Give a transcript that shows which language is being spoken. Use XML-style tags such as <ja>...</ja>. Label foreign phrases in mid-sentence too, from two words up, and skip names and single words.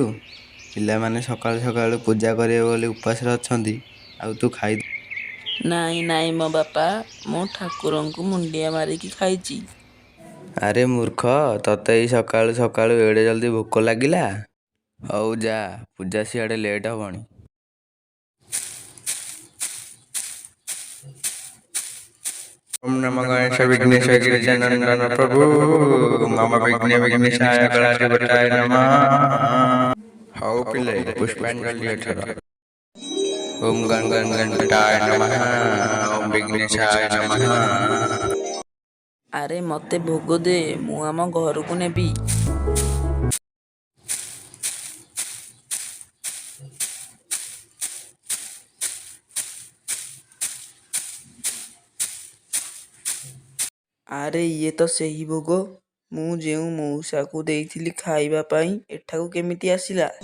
<or>ପିଲାମାନେ ସକାଳୁ ସକାଳୁ ପୂଜା କରିବେ ବୋଲି ଉପାସରେ ଅଛନ୍ତି, ଆଉ ତୁ ଖାଇ। ନାଇଁ ନାଇଁ ମୋ ବାପା, ମୁଁ ଠାକୁରଙ୍କୁ ମୁଣ୍ଡିଆ ମାରିକି ଖାଇଛି। ଆରେ ମୂର୍ଖ, ତତେ ଏଇ ସକାଳୁ ସକାଳୁ ଏଡ଼େ ଜଲ୍ଦି ଭୋକ ଲାଗିଲା? ହଉ ଯା, ପୂଜା ସିଆଡ଼େ ଲେଟ୍ ହବଣି।</or> <sa>ओम नमो गणेश विघ्नेश गिरिजानंदन प्रभु मम विघ्न विघ्नेशाय गणाधिपताय नमः।</sa> <or>ହଉ ପିଲେ ପୁଷ୍ପାଞ୍ଜଳି ଏଥର।</or> <sa>ओम गण गण गणपताय नमः। ओम विघ्नेशाय नमः।</sa> <or>ଆରେ ମତେ ଭୋଗ ଦେ, ମୁଁ ଆମ ଘରକୁ ନେବି। ଆରେ ଇଏ ତ ସେହି ଭୋଗ ମୁଁ ଯେଉଁ ମଉସାକୁ ଦେଇଥିଲି ଖାଇବା ପାଇଁ ଏଠାକୁ କେମିତି ଆସିଲା?</or>